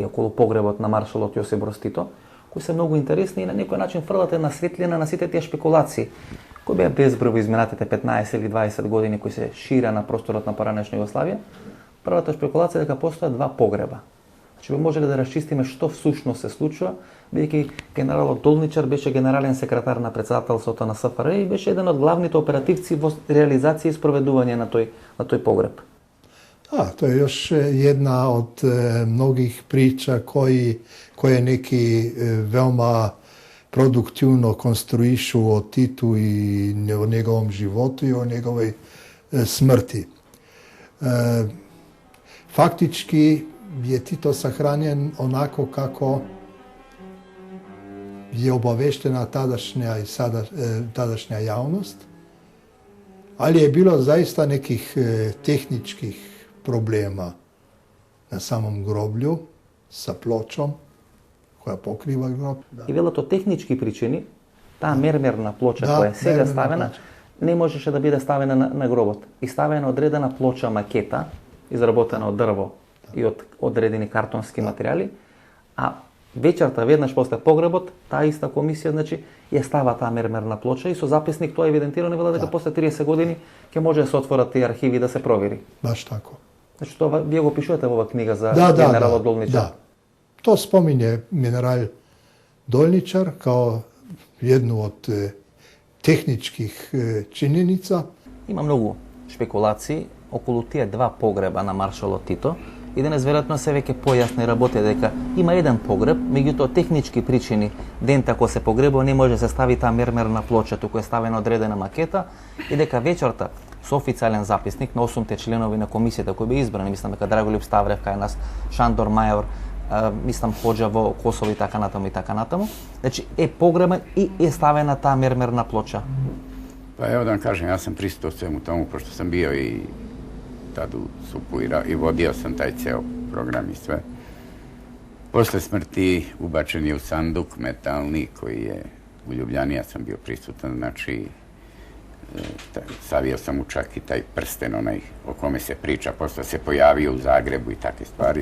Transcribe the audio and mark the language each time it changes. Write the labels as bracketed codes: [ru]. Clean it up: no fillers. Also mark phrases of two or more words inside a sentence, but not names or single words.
[mk] околу погребот на маршалот Јосип Брз Тито, кои се многу интересни и на некој начин фрлате на светлина на сите тие шпекулации, кои беа безброј во изминатите 15 или 20 години кои се шира на просторот на поранешна Југославија. Првата шпекулација е дека постојат два погреба. Значи би можеле да расчистиме што всушност се случува, бидејќи генералот Долничар беше генерален секретар на претседателството на СФР и беше еден од главните оперативци во реализација и спроведување на тој погреб. [sr] To je još jedna od mnogih priča koje neki veoma produktivno konstruišu o Titu i o njegovom životu i o njegovoj smrti. Faktički je Tito sahranjen onako kako je obaveštena tadašnja javnost, ali je bilo zaista nekih tehničkih problema na samom groblju sa pločom koja pokriva grob. [mk] И велат од технички причини, таа мермерна плоча која е сега ставена, не можеше да биде ставена на гробот. И ставена одредена плоча макета, изработена од дрво и од одредени картонски материјали, а вечерта, веднаш после погребот, таа иста комисија, значи, ја става таа мермерна плоча и со записник тоа евидентирано вела дека после 30 години ќе може да се отворат тие архиви да се провери. [sr] Baš tako. [mk] Значи, тоа вие го пишувате во оваа книга за генералот Долничар. [sr] Da. To spominje general Dolničar kao jednu od tehničkih činjenica. [mk] Има многу шпекулации околу тие два погреба на маршалот Тито и денес веројатно се веќе појасни работи дека има еден погреб, меѓутоа технички причини дента кога се погребува не може да се стави таа мермерна плоча, туку е ставена одредена макета и дека вечерта со официјален записник на 8 членови на комисијата кои беа избрани, мислам дека Драголип Ставрев кај нас, Шандор Мајор, мислам Хоџа во Косово и така натаму. Значи е погребен и е ставена таа мермерна плоча. [sr] Pa evo da vam kažem, ja sam pristao svemu tomu, pošto sam bio i tad u SUP-u i vodio sam taj ceo program i sve. Posle smrti ubačen je u sanduk metalni koji je u Ljubljani, ja sam bio prisutan, znači savio sam mu čak i taj prsten onaj o kome se priča, posle se pojavio u Zagrebu i takve stvari.